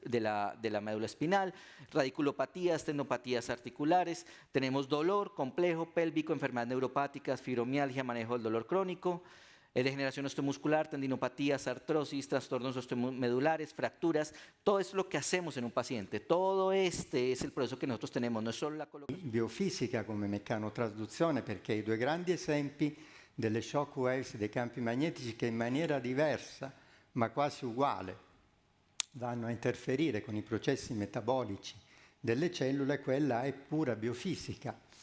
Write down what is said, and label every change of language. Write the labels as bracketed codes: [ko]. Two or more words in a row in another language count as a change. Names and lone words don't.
[es] la médula espinal, radiculopatías, tenopatías articulares, tenemos dolor complejo pélvico, enfermedades neuropáticas, fibromialgia, manejo del dolor crónico, degeneración osteomuscular, tendinopatías, artrosis, trastornos osteomedulares, fracturas, todo es lo que hacemos en un paciente. Todo este es el proceso que nosotros tenemos, no es solo la colocación. [it] Biofisica come meccanotrasduzione, perché i due grandi esempi delle [en] shock waves, [it] dei campi magnetici che in maniera diversa ma quasi uguale vanno a interferire con i processi metabolici delle cellule, quella è pura biofisica.